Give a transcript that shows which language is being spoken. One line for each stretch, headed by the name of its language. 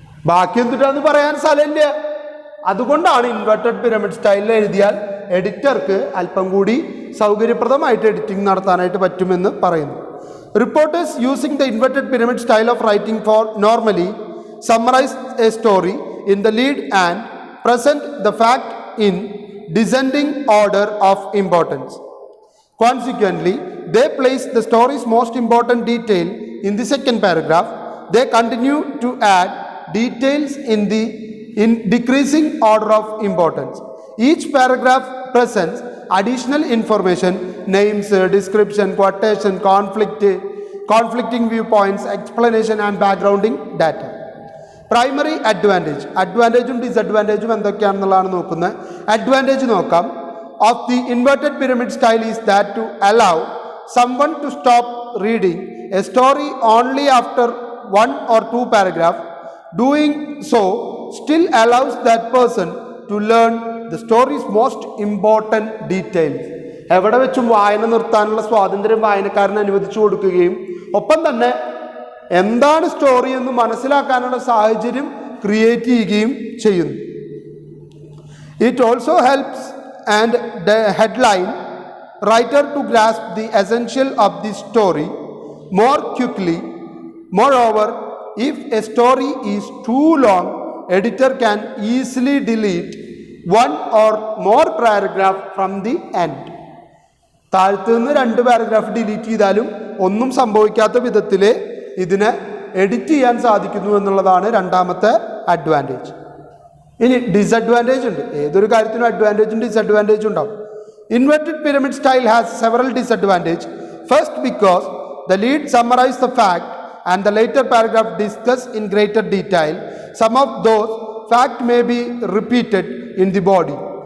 Malayalam: ബാക്കി എന്തിട്ടാന്ന് പറയാൻ സ്ഥലമില്ല. അതുകൊണ്ടാണ് ഇൻവെർട്ടഡ് പിരമിഡ് സ്റ്റൈലിൽ എഴുതിയാൽ എഡിറ്റർക്ക് അല്പം കൂടി സൗകര്യപ്രദമായിട്ട് എഡിറ്റിംഗ് നടത്താനായിട്ട് പറ്റുമെന്ന് പറയുന്നു.
English: Reporters using the inverted pyramid style of writing for normally summarize a story in the lead and present the fact in descending order of importance. Consequently, they place the story's most important detail in the second paragraph. They continue to add details in decreasing order of importance. Each paragraph presents additional information names, description, quotation, conflicting viewpoints, explanation and backgrounding data.
Malayalam: Primary അഡ്വാൻറ്റേജും ഡിസഡ്വാൻറ്റേജും എന്തൊക്കെയാണെന്നുള്ളതാണ് നോക്കുന്നത്. Advantage നോക്കാം.
English: Of the inverted pyramid style is that to allow someone to stop reading a story only after 1 or 2 paragraphs. Doing so still allows that person to learn the story's most important details.
Malayalam: എവിടെ വെച്ചും വായന നിർത്താനുള്ള സ്വാതന്ത്ര്യം വായനക്കാരന് അനുവദിച്ചു കൊടുക്കുകയും ഒപ്പം തന്നെ എന്താണ് സ്റ്റോറി എന്ന് മനസ്സിലാക്കാനുള്ള സാഹചര്യം ക്രിയേറ്റ് ചെയ്യുകയും ചെയ്യുന്നു.
English: It also helps and the headline writer to grasp the essential of the story more quickly. Moreover, if a story is too long, editor can easily delete one or more paragraph from the end.
Malayalam: താഴത്തു നിന്ന് 2 paragraph delete ചെയ്താലും ഒന്നും സംഭവിക്കാത്ത വിധത്തിൽ ഇതിനെ edit ചെയ്യാൻ സാധിക്കുന്നു എന്നുള്ളതാണ് രണ്ടാമത്തെ advantage. ഇനി ഡിസഡ്വാൻറ്റേജ് ഉണ്ട്. ഏതൊരു കാര്യത്തിനും അഡ്വാൻറ്റേജും ഡിസഡ്വാൻറ്റേജും ഉണ്ടാവും.
English: Inverted pyramid style has several disadvantages. First, because the lead summarizes the fact and the later paragraph discuss in greater detail. Some of those facts may be repeated in the body.